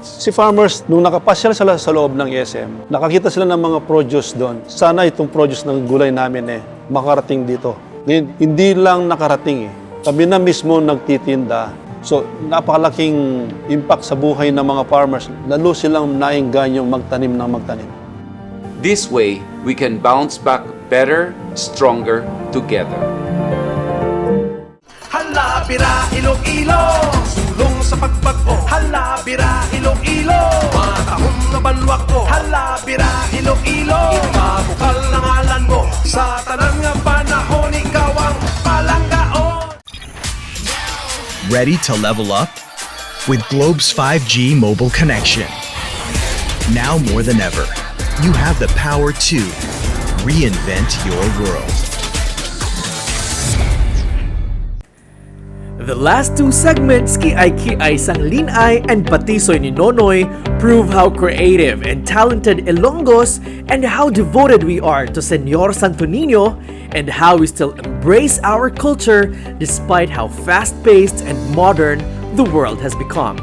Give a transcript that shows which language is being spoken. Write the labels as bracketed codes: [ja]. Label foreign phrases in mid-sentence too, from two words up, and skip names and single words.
[tl] Si farmers, nung nakapasyal sila sa loob ng SM, nakakita sila ng mga produce doon. Sana itong produce ng gulay namin makarating dito. Ngayon, hindi lang nakarating Kami na mismo nagtitinda. So, napakalaking impact sa buhay ng mga farmers. Lalo silang naingganyong magtanim ng magtanim. [en] This way, we can bounce back better, stronger together. [hil] Hala, bira, Iloilo, sulong sa pagbago. Hala, bira, Iloilo, matahong na banwak ko. Hala, bira, Iloilo, ipabukal ng ngalan mo. Sa tanang nga panahon, ikaw ang palanggaon. [en] Ready to level up? With Globe's 5G mobile connection. Now more than ever, you have the power to reinvent your world. The last two segments, Kiay sang Linay and Patisoy ni Nonoy, prove how creative and talented Ilonggos and how devoted we are to Señor Santo Niño and how we still embrace our culture despite how fast-paced and modern the world has become.